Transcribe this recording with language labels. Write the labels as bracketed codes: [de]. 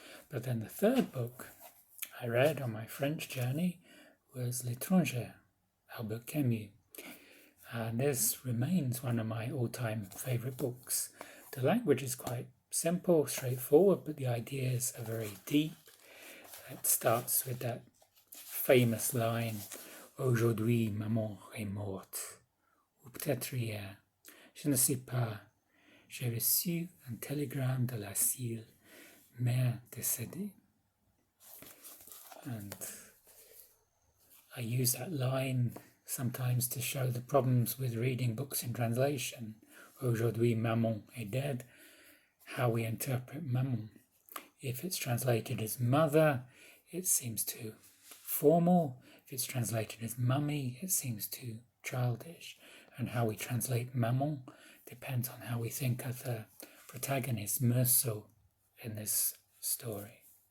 [en] But then the third book I read on my French journey was L'étranger, Albert Camus, and this remains one of my all-time favourite books. The language is quite simple, straightforward, but the ideas are very deep. It starts with that famous line, [fr] Aujourd'hui, maman est morte, ou peut-être hier, je ne sais pas. J'ai reçu un télégramme de l'asile, mère décédée. [en] And I use that line sometimes to show the problems with reading books in translation. [fr] Aujourd'hui, maman est [en] dead. How we interpret maman. If it's translated as mother, it seems too formal. If it's translated as mummy, it seems too childish. And how we translate maman depends on how we think of the protagonist, Meursault, in this story.